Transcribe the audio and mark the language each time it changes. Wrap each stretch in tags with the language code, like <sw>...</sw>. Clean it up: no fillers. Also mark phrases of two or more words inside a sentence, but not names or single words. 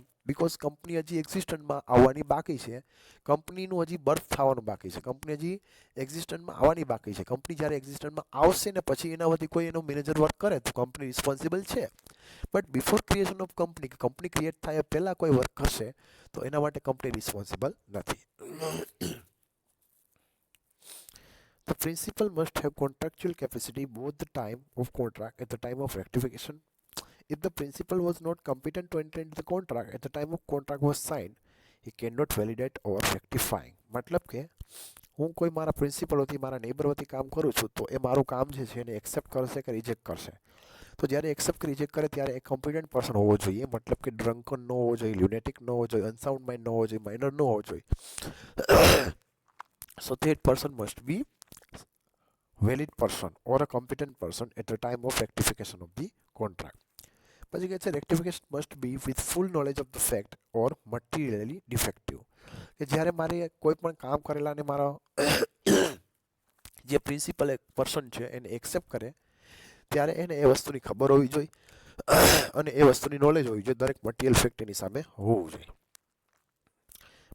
<gu>બીકોઝ કંપની હજી એક્ઝિસ્ટન્ટમાં આવવાની બાકી છે, કંપનીનું હજી બર્થ થવાનું બાકી છે, કંપની હજી એક્ઝિસ્ટન્ટમાં આવવાની બાકી છે. કંપની જ્યારે એક્ઝિસ્ટન્ટમાં આવશે ને પછી એના વતી કોઈ એનો મેનેજર વર્ક કરે તો કંપની રિસ્પોન્સિબલ છે.</gu> <en>but before creation of company,</en> <gu>કંપની ક્રિએટ થાય પહેલાં કોઈ વર્ક કરશે તો એના માટે કંપની રિસ્પોન્સિબલ નથી.</gu> <en>The principal must have contractual capacity both the time of contract at the time of rectification. If the principal was not competent to enter into the contract at the time of contract was signed, he cannot validate or rectifying.</en> <gu>મતલબ કે હું કોઈ મારા પ્રિન્સિપલ વતી, મારા નેબર વતી કામ કરું છું, તો એ મારું કામ જે છે એને એક્સેપ્ટ કરશે કે રિજેક્ટ કરશે. તો જ્યારે એક્સેપ્ટ કે રિજેક્ટ કરે ત્યારે એ</gu> <en>competent person</en> <gu>હોવો જોઈએ. મતલબ કે ડ્રંકન ન હોવો જોઈએ, લ્યુનેટિક ન હોવો જોઈએ,</gu> <en>unsound mind</en> <gu>ન હોવો જોઈએ, માઇનર ન હોવો જોઈએ.</gu> <en>So that person must be valid person or a competent person at the time of rectification of the contract.</en> <gu>પછી કહે છે</gu> <en>rectification must be with full knowledge of the fact or materially defective.</en> <gu>કે જ્યારે મારે કોઈ પણ કામ કરેલાને મારા જે પ્રિન્સિપલ એક પર્સન છે એને એક્સેપ્ટ કરે ત્યારે એને એ વસ્તુની ખબર હોવી જોઈએ અને એ વસ્તુની નોલેજ હોવી જોઈએ. દરેક</gu> <en>material fact</en> <gu>એની સામે હોવું જોઈએ.</gu>